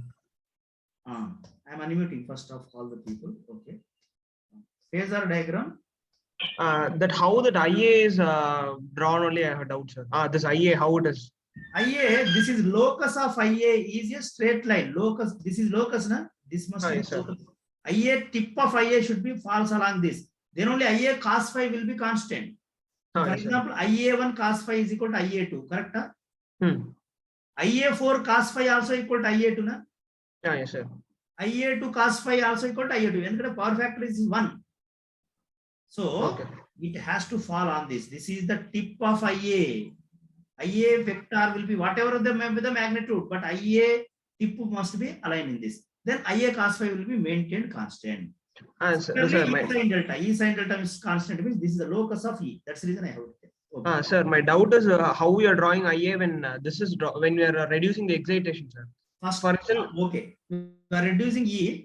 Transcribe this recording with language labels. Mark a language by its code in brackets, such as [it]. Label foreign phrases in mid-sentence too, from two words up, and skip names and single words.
[en] I'm unmuting first of all the people. Okay. Phasor diagram. That how that IA is drawn only, I have doubt, sir. This IA, how it is? IA, this is locus of IA is a straight line. Locus, this is locus, na? This must be Yes, locus. IA, tip of IA should be false along this. Then only IA cos phi will be constant. For example, IA1 cos phi is equal to IA2, correct? IA4 cos phi also equal to IA2, na? Yes, sir. IA2 cos phi also equal to IA2. And power factor is 1. So it has to fall on this. This is the tip of IA. IA vector will be whatever the magnitude, but IA tip must be aligned in this. Then IA cos phi will be maintained constant. E sin delta is constant, means this is the locus of E. That's the reason I have it. Okay. Sir, my doubt is how we are drawing IA when this is when we are reducing the excitation, sir. First, okay, we are reducing E.